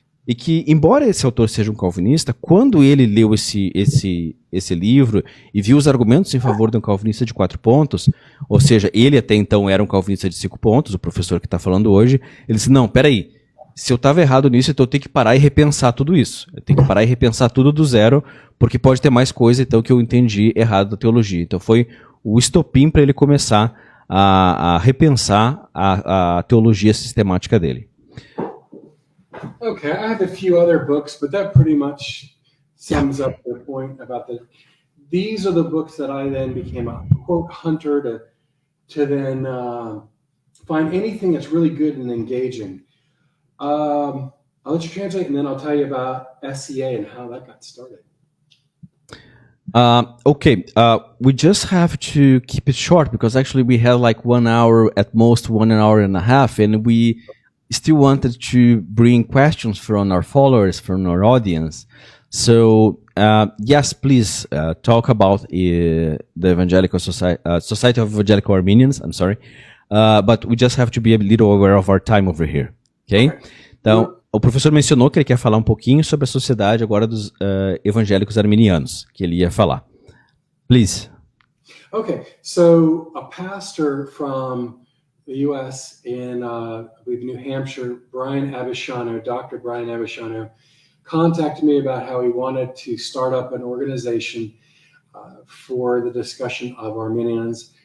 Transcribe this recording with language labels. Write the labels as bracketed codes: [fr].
[pt] E que, embora esse autor seja um calvinista, quando ele leu esse livro e viu os argumentos em favor de um calvinista de 4 pontos, ou seja, ele até então era um calvinista de 5 pontos, o professor que está falando hoje, ele disse, não, peraí, se eu estava errado nisso, então eu tenho que parar e repensar tudo isso. Eu tenho que parar e repensar tudo do zero, porque pode ter mais coisa então que eu entendi errado da teologia. Então foi o estopim para ele começar a repensar a teologia sistemática dele. [en] Okay, I have a few other books, but that pretty much sums up the point about these are the books that I then became a quote hunter to then find anything that's really good and engaging. I'll let you translate and then I'll tell you about SCA and how that got started. Okay, we just have to keep it short because actually we have like 1 hour, at most 1 hour and a half, and still wanted to bring questions from our followers, from our audience. So, yes, please talk about the Evangelical Society of Evangelical Armenians. I'm sorry, but we just have to be a little aware of our time over here. Okay? [pt] Então, o professor mencionou que ele quer falar um pouquinho sobre a sociedade agora dos evangélicos arminianos, que ele ia falar. [en] Please. Okay, so a pastor from the U.S. in, I believe, New Hampshire, Dr. Brian Abishano, contacted me about how he wanted to start up an organization for the discussion of Arminians.